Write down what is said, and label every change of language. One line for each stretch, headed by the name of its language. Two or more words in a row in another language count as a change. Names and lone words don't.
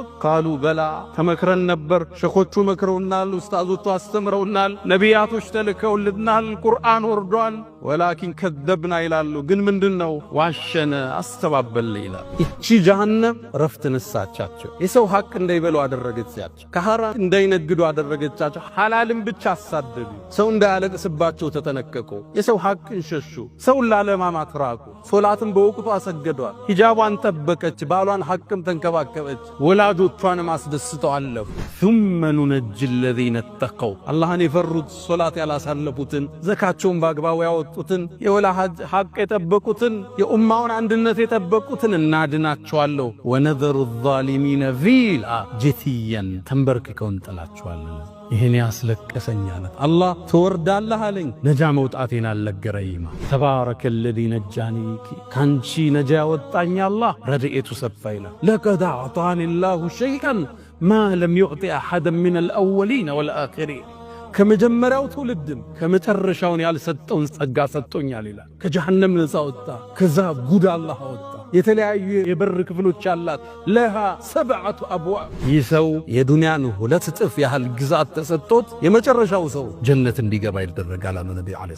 Arabic: قالوا بلى
Amharic: ተመክረን ነበር። ሸኾቹ መክረውናል፣ ኡስታዞቹ አስተምረውናል፣ ነቢያቶች ተልከውልናል፣ ቁርአን ወርዷል።
Arabic: ولكن كذبنا
Amharic: ይላሉ። ግን ምንድነው ዋሸነ አስተባበለ ይላል። እቺ ጀሃነም ረፍት ነሳቻቸው። የሰው ሐቅ እንዳይበሉ አደረገቻቸው። ከሐራም እንዳይነግዱ አደረገቻቸው። ሐላልን ብቻ አሳደዱ። ሰው እንዳያለቅስባቸው ተጠነቀቁ። የሰው ሐቅን ሸሹ። ሰውን ላለማማት ራቁ። ሶላትን በወቅቱ አሰገዷል። ሂጃቧን ጠበቀች። ባሏን ሐቅም ተንከባከበች። ወላጆቿንም አስደስተው አለፉ።
Arabic: ثم ننجي الذين اتقوا
Amharic: አላህን የፈሩት ሶላት ያላሳለፉትን ዘካቸውን በአግባቡ ያወጡትን የወላጅ ሐቅ የጠበቁትን የኡማውን አንድነት የጠበቁትን እናድናቸዋለሁ።
Arabic: ونذر الظالمين فيها جثيا
Amharic: ተንበርክከው እንጥላቸዋለን። ይሄን ያስለቀሰኛል አላህ ተወርዳለህ አለኝ። ነጃ መውጣቴን አልነገረኝም።
Arabic: تبارك الذي نجاني
Amharic: ካንቺ ነጃ ያወጣኝ አላህ ረድኤቱ ሰፋ ይላል።
Arabic: لقد أعطاني الله شيئا ما لم يعط أحدا من الأولين والآخرين
Amharic: ከመጀመሪያው ትውልድም ከመጨረሻውን ያልሰጠውን ጸጋ ሰጥቶኛል ይላል። ከጀሃነም ነፃ ወጣ። ከዛ ጉድ አላህ አወጣ። የተለያዩ የበር ክፍሎች አላት።
Arabic: لها سبعة أبواب።
Amharic: ይህ ሰው የዱንያን 2 እጥፍ ያህል ግዛት ተሰጥቶት የመጨረሻው ሰው ጀነት እንዲገባ ይደረጋል አለ ነብዩ አለይሂ